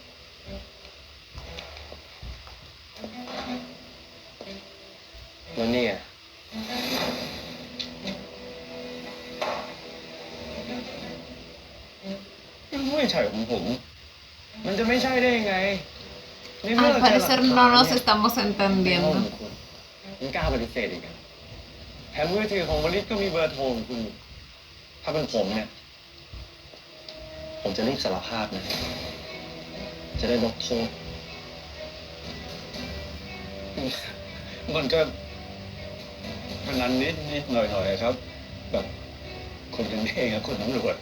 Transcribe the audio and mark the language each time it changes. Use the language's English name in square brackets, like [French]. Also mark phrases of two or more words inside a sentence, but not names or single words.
[Thai] แล้วเนี่ย ไม่ใช่ของผม มันจะไม่ใช่ได้ยังไงนี่เมื่ [Spanish] Al [Thai] อ [Spanish] parecer no nos estamos [Thai] ในห้อง [Spanish] entendiendo. [Thai] ของคุณคุณกล้าปฏิเสธอีกอะแถมมือถือของวลิศก็มีเบอร์โทรของคุณ ถ้าเป็นผมเนี่ย ผมจะรีบสารภาพนะ จะได้ลดโทษ มันก็พนันนิดหน่อยครับ แบบคนกันเองอะคนตำรวจ